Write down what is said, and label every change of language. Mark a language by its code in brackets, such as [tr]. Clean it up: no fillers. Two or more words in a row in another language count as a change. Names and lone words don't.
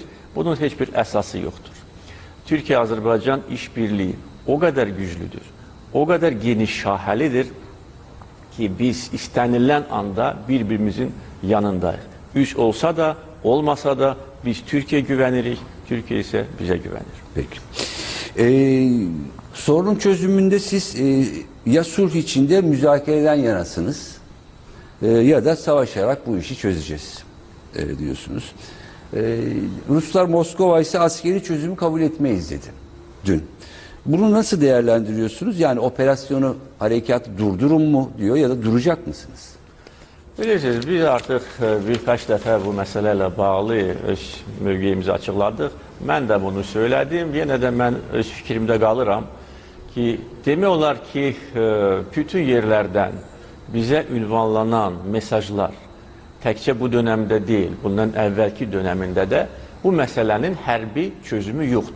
[az] Bunun heç bir əsası yoxdur. Türkiyə-Azərbaycan işbirliyi o qədər güclüdür, o qədər geniş şahəlidir ki, biz istənilən anda bir-birimizin yanındayıq. Üs olsa da, olmasa da biz Türkiyə güvənirik, Türkiyə isə bizə güvənir. [tr] Peki. Sorunun çözümünde siz ya sulh içinde müzakereden yanasınız ya da savaşarak bu işi çözeceğiz diyorsunuz. Ruslar Moskova ise askeri çözümü kabul etmeyiz dedi dün. Bunu nasıl değerlendiriyorsunuz? Yani operasyonu, harekatı durdurun mu diyor ya da duracak mısınız? [az] Bilirsiniz, biz artıq birkaç dəfə bu məsələ ilə bağlı öz mövqeyimizi açıqladıq. Mən də bunu söylədim. Yenə də mən öz fikrimdə qalıram ki, demək olar ki, bütün yerlərdən bizə ünvanlanan mesajlar təkcə bu dönəmdə deyil, bundan əvvəlki dönəmində də bu məsələnin hərbi çözümü yoxdur.